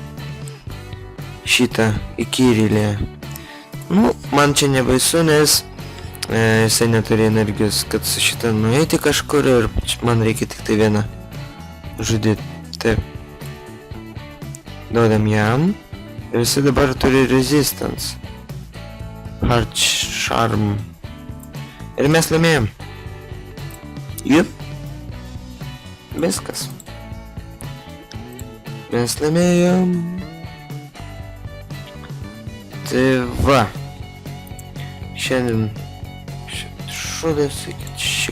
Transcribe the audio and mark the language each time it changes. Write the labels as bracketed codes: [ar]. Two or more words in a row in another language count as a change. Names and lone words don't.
[lt] Šitą įkyrilę. Nu, man čia nebaisu, nes jisai neturi energijos, kad su šitą nueiti kažkur ir man reikia tik tai vieną žudyti. Taip. Duodam jam. Ir jisai dabar turi resistance. [en] Heart charm. [lt] Ir mes laimėjom. Jup. Viskas. Mes laimėjom. Tai va. Šiandien šudas šiek.